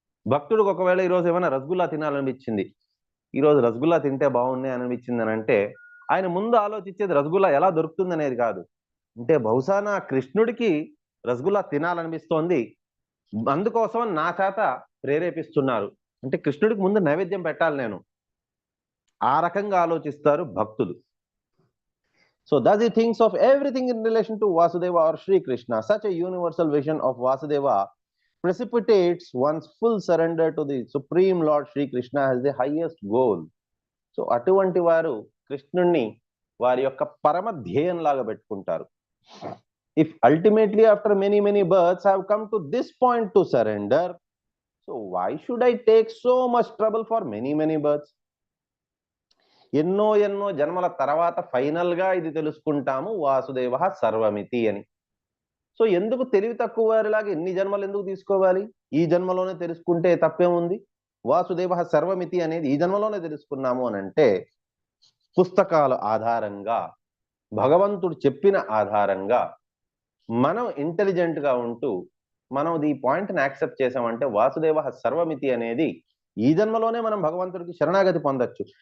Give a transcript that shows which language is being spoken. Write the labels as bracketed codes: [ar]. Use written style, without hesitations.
[te] భక్తుడికి ఒకవేళ ఈరోజు ఏమైనా రసగుల్లా తినాలనిపించింది, ఈరోజు రసగుల్లా తింటే బాగున్నాయి అనిపించింది అని అంటే ఆయన ముందు ఆలోచించేది రసగుల్లా ఎలా దొరుకుతుంది అనేది కాదు. అంటే బహుశా నా కృష్ణుడికి రసగుల్లా తినాలనిపిస్తోంది, అందుకోసం నా చేత ప్రేరేపిస్తున్నారు. అంటే కృష్ణుడికి ముందు నైవేద్యం పెట్టాలి నేను, ఆ రకంగా ఆలోచిస్తారు భక్తులు. [en] So thus he thinks of everything in relation to Vasudeva or Sri Krishna. Such a universal vision of Vasudeva precipitates one's full surrender to the Supreme Lord Sri Krishna as the highest goal. [te] So అటువంటి వారు కృష్ణుణ్ణి వారి యొక్క పరమ ధ్యేయం లాగా పెట్టుకుంటారు. [en] If ultimately after many births I have come to this point to surrender, so why should I take so much trouble for many births? [te] ఎన్నో జన్మల తర్వాత ఫైనల్ గా ఇది తెలుసుకుంటాము, వాసుదేవ సర్వమితి అని. సో ఎందుకు తెలివి తక్కువ వారిలాగా ఎన్ని జన్మలు ఎందుకు తీసుకోవాలి? ఈ జన్మలోనే తెలుసుకుంటే తప్పేముంది? వాసుదేవ సర్వమితి అనేది ఈ జన్మలోనే తెలుసుకున్నాము అని అంటే, పుస్తకాల ఆధారంగా, భగవంతుడు చెప్పిన ఆధారంగా మనం ఇంటెలిజెంట్ గా ఉంటూ మనం ఈ పాయింట్ని యాక్సెప్ట్ చేసామంటే, వాసుదేవ సర్వమితి అనేది ఈ జన్మలోనే మనం భగవంతుడికి శరణాగతి పొందొచ్చు.